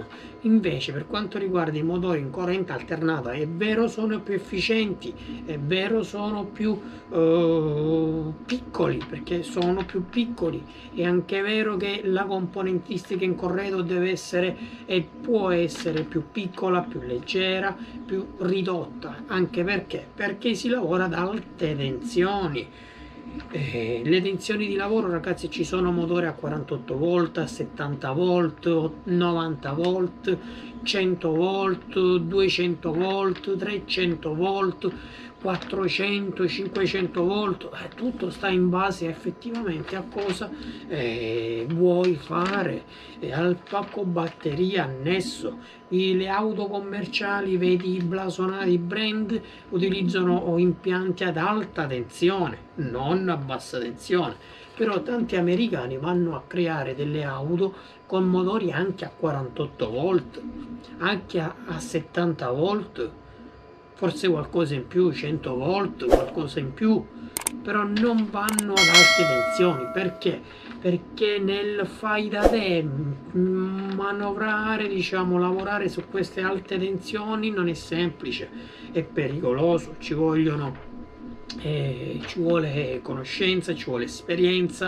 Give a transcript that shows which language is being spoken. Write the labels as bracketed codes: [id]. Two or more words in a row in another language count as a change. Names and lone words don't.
[it] Invece per quanto riguarda i motori in corrente alternata, è vero sono più efficienti, è vero sono più piccoli, perché sono più piccoli, è anche vero che la componentistica in corredo deve essere e può essere più piccola, più leggera, più ridotta, anche perché si lavora ad alte tensioni. Le tensioni di lavoro, ragazzi, ci sono motori a 48 volt, a 70 volt, 90 volt, 100 volt, 200 volt, 300 volt, 400, 500 volt, tutto sta in base effettivamente a cosa vuoi fare, al pacco batteria annesso. Le auto commerciali, vedi i blasonati brand, utilizzano impianti ad alta tensione, non a bassa tensione. Però tanti americani vanno a creare delle auto con motori anche a 48 volt, anche a 70 volt, forse qualcosa in più, 100 volt, qualcosa in più, però non vanno ad alte tensioni. Perché nel fai da te manovrare, diciamo, lavorare su queste alte tensioni non è semplice, è pericoloso, ci vuole conoscenza, ci vuole esperienza.